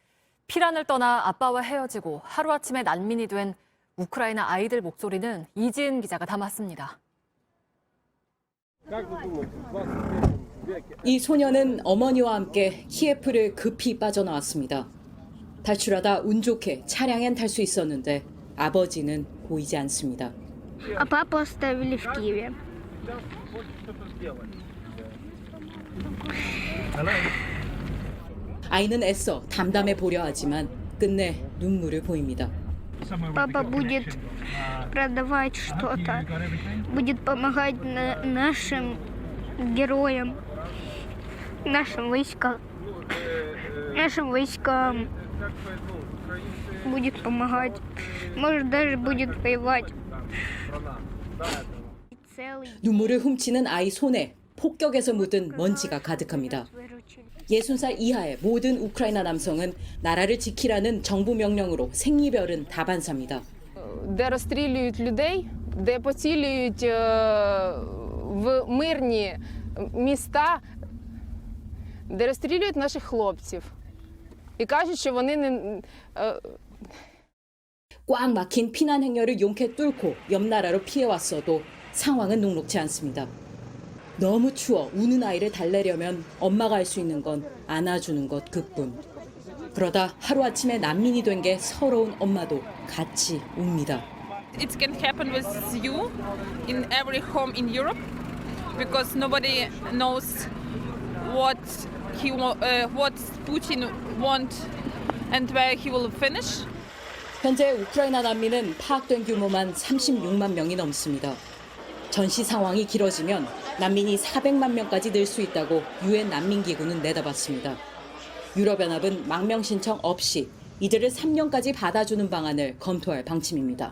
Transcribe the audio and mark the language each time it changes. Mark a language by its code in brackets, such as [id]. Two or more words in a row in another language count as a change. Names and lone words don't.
[ko] 피란을 떠나 아빠와 헤어지고 하루아침에 난민이 된 우크라이나 아이들 목소리는 이지은 기자가 담았습니다. 이 소녀는 어머니와 함께 키예프를 급히 빠져나왔습니다. 탈출하다 운 좋게 차량엔 탈 수 있었는데 아버지는 보이지 않습니다. [ru] Папу оставили в Киеве. [ko] 아이는 애써 담담해 보려 하지만 끝내 눈물을 보입니다. [ru] Папа будет продавать что-то, будет помогать нашим героям, нашим войскам будет помогать, может даже будет воевать. [ko] 눈물을 훔치는 아이 손에 폭격에서 묻은 먼지가 가득합니다. 60살 이하의 모든 우크라이나 남성은 나라를 지키라는 정부 명령으로 생이별은 다반사입니다. [uk] Де розстрілюють людей, де поцілюють в мирні міста, де розстрілюють наших хлопців. І кажуть, що вони не... [ko] 꽉 막힌 피난 행렬을 용케 뚫고 옆 나라로 피해왔어도 상황은 녹록지 않습니다. 너무 추워 우는 아이를 달래려면 엄마가 할 수 있는 건 안아주는 것 그뿐. 그러다 하루아침에 난민이 된 게 서러운 엄마도 같이 웁니다. [en] It can happen with you in every home in Europe because nobody knows what Putin want and where he will finish. [ko] 현재 우크라이나 난민은 파악된 규모만 36만 명이 넘습니다. 전시 상황이 길어지면 난민이 400만 명까지 늘 수 있다고 유엔 난민기구는 내다봤습니다. 유럽연합은 망명 신청 없이 이들을 3년까지 받아주는 방안을 검토할 방침입니다.